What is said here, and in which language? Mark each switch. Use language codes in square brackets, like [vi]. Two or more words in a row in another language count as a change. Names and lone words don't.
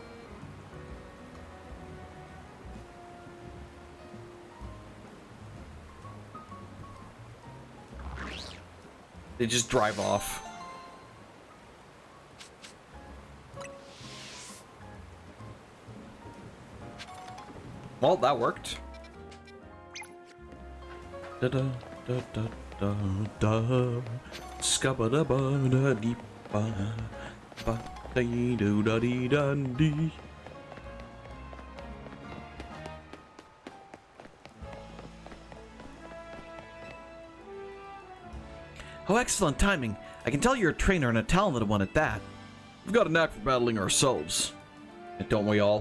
[en] They just drive off. Well, that worked. Da da da da da da. Scabba da ba da dee ba ba dee do da dee da dee. Oh, excellent timing. I can tell you're a trainer and a talented one at that. We've got a knack for battling ourselves. And don't we all?